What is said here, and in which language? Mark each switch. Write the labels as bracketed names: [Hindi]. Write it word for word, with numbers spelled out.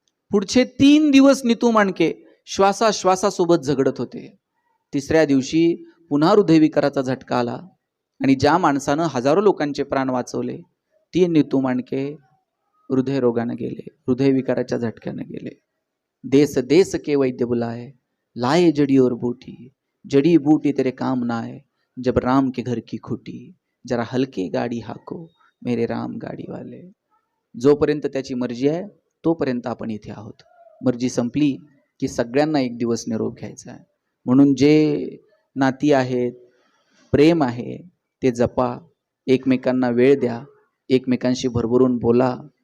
[Marathi] पुढचे तीन दिवस नितू मांडके श्वासाश्वासासोबत झगडत होते. तिसऱ्या दिवशी पुन्हा हृदयविकाराचा झटका आला आणि ज्या माणसानं हजारो लोकांचे प्राण वाचवले ती नितू मांडके हृदयरोगानं गेले, हृदयविकाराच्या झटक्यानं गेले. [Hindi] देश देश के वैद्य बुलाए, लाए जडी और बूटी, जडी बूटी तेरे काम ना आए, जब राम के घर की खुटी, जरा हलके गाडी हाको मेरे राम गाडी वाले. [Marathi] जोपर्यंत त्याची मर्जी आहे तोपर्यंत आपण इथे आहोत, मर्जी संपली की सगळ्यांना एक दिवस निरोप घ्यायचा आहे. म्हणून जे नाती आहेत, प्रेम आहे, ते जपा, एकमेकांना वेळ द्या, एकमेकांशी भरभरून बोला.